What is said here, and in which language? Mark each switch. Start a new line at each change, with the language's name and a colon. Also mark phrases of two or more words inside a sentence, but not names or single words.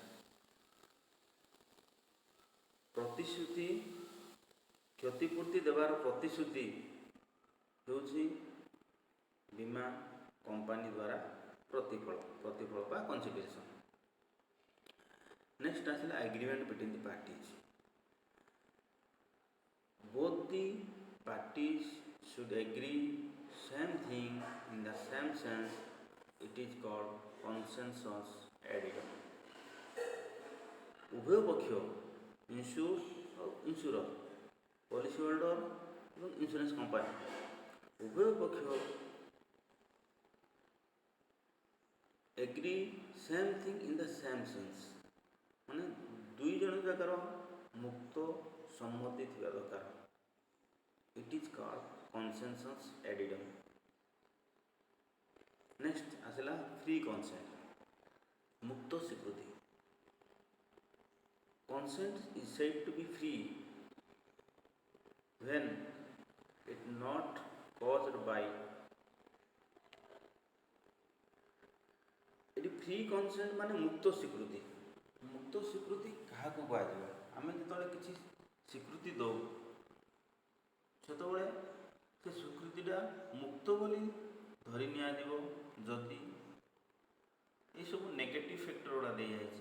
Odia: ପ୍ରତିଶ୍ରୁତି, କ୍ଷତିପୂର୍ତ୍ତି ଦେବାର ପ୍ରତିଶ୍ରୁତି ହେଉଛି ବୀମା କମ୍ପାନୀ ଦ୍ୱାରା ପ୍ରତିଫଳ ବା କନସିଡରେସନ୍।
English: ନେକ୍ସଟ ଆସିଲା agreement between the parties. both the parties should agree same thing in the same sense. It is called consensus addendum.
Odia: ଉଭୟ ପକ୍ଷ
English: insurer, policy holder
Odia: ଏବଂ
English: insurance company
Odia: ଉଭୟ ପକ୍ଷ
English: agree same thing in the same sense,
Odia: ମାନେ ଦୁଇ ଜଣ ଯାକର ମୁକ୍ତ ସମ୍ମତି ଥିବା ଦରକାର।
English: It is called consensus addendum.
Odia: ନେକ୍ସଟ ଆସିଲା
English: free consent,
Odia: ମୁକ୍ତ ସ୍ୱୀକୃତି।
English: Consent is said to be free when it not caused by।
Odia: ଏଠି
English: free consent
Odia: ମାନେ ମୁକ୍ତ ସ୍ୱୀକୃତି। ମୁକ୍ତ ସ୍ୱୀକୃତି କାହାକୁ କୁହାଯିବ? ଆମେ ଯେତେବେଳେ କିଛି ସ୍ୱୀକୃତି ଦେଉ ସେତେବେଳେ ସେ ସ୍ୱୀକୃତିଟା ମୁକ୍ତ ବୋଲି ଧରି ନିଆଯିବ ଯଦି ଏସବୁ
English: negative factor
Odia: ଗୁଡ଼ା ଦିଆଯାଇଛି।